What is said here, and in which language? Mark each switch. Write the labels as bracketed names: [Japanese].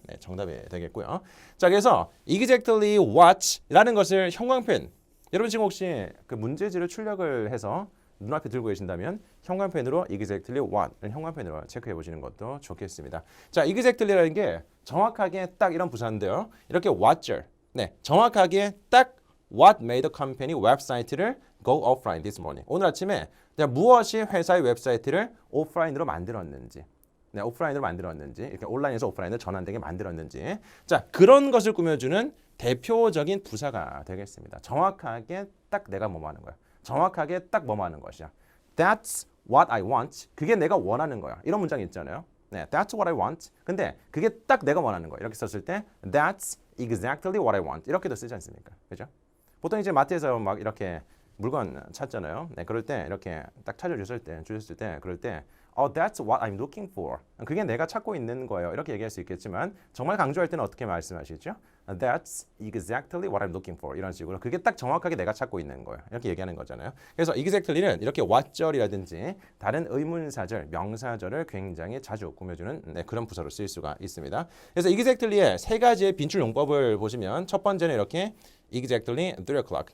[Korean] 네, 정답이 되겠고요. 자, 그래서 exactly what라는 것을 형광펜 여러분 지금 혹시 그 문제지를 출력을 해서 눈앞에 들고 계신다면 형광펜으로 exactly what을 형광펜으로 체크해 보시는 것도 좋겠습니다. 자, exactly라는 게 정확하게 딱 이런 부사인데요. 이렇게 what절, 네, 정확하게 딱 [English] what made the company [Korean] 웹사이트를 [English] go offline this morning. [Korean] 오늘 아침에 무엇이 회사의 웹사이트를 오프라인으로 만들었는지, 네, 오프라인으로 만들었는지, 이렇게 온라인에서 오프라인으로 전환되게 만들었는지, 자, 그런 것을 꾸며주는 대표적인 부사가 되겠습니다. 정확하게 딱 내가 뭐뭐 하는 거야. 정확하게 딱 뭐뭐 하는 것이야. [English] That's what I want. [Korean] 그게 내가 원하는 거야. 이런 문장이 있잖아요. [English] 네, That's what I want. [Korean] 근데 그게 딱 내가 원하는 거야. 이렇게 썼을 때 [English] That's exactly what I want. [Korean] 이렇게도 쓰지 않습니까? 그죠? 보통 이제 마트에서 막 이렇게 물건 찾잖아요. 네, 그럴 때 이렇게 딱 찾아주셨을 때 그럴 때 [English] that's what I'm looking for. [Korean] 그게 내가 찾고 있는 거예요. 이렇게 얘기할 수 있겠지만 정말 강조할 때는 어떻게 말씀하시죠? [English] That's exactly what I'm looking for. [Korean] 이런 식으로 그게 딱 정확하게 내가 찾고 있는 거예요. 이렇게 얘기하는 거잖아요. 그래서 exactly는 이렇게 what절이라든지 다른 의문사절, 명사절을 굉장히 자주 꾸며주는 네, 그런 부사로 쓰일 수가 있습니다. 그래서 exactly의 세 가지의 빈출 용법을 보시면 첫 번째는 이렇게 exactly 3 o'clock.